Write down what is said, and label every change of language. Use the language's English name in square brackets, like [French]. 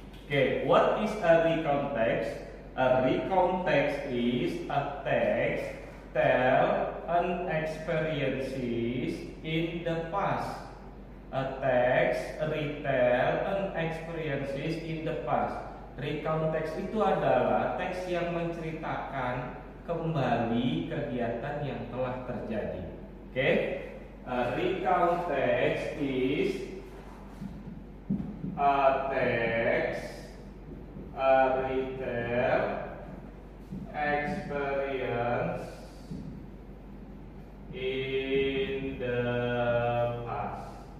[English] Okay, what is a recount text? A recount text is a text tell an experiences in the past. A text retell an experiences in the past. [Indonesian] Recount text itu adalah teks yang menceritakan kembali kegiatan yang telah terjadi. [English] Okay? A recount text is a text retell experience in the past.